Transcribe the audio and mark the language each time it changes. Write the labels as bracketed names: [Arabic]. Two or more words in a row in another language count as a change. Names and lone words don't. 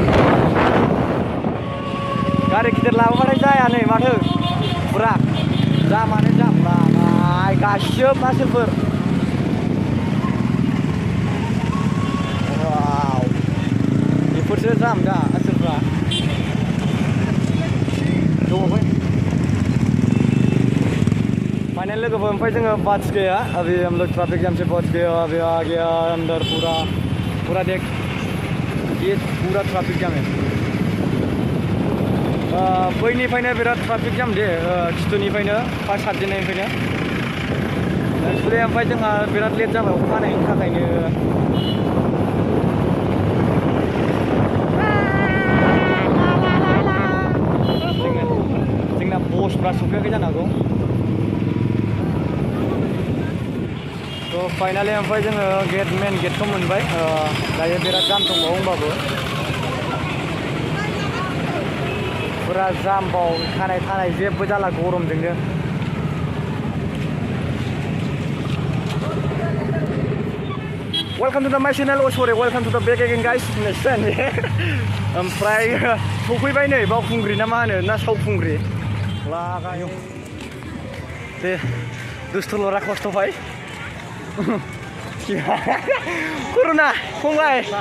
[Bodo] गारि गिदिर लाबोबाथाय जाया नै माथो फुरा जामानो जामलाबाय गासिबो मानसिफोर बेफोरसो जाम दा ओनसोलफ्रा दङबै फाइनल लोगोफोर ओमफ्राय जोङो [Hindi] बच गया अभी हम लोग ट्रैफिक जाम से बच गए अभी आ गया अंदर पूरा देख ये पूरा ट्रैफिक जाम है [Bodo] बैनिफ्रायनो बिराद ट्राफिक जाम दे खिथुनिफ्रायनो फार्स्ट हाबजेननायनिफ्रायनो एक्सुवेलि ओमफ्राय जोंहा बिराद लेट जाबाय अखा हानायनि थाखायनो जोंना बसफ्रा सफैयाखै जानो हागौ थ' फाइनालि ओमफ्राय जोङो मेन गेटखौ मोनबाय दायो बिराद जाम दंबावो होमबाबो पूरा जामबाव थानाय जेबो जाला गरमजोंनो [English] welcome to the my channel sorry welcome to the back again guys next [Bodo] ओमफ्राय सफैबाय नै बावखुंग्रि ना मा होनो ना सावखुंग्रि लागायो दे दुस्थुलरा खस्थ'बाय कर'ना फंबाय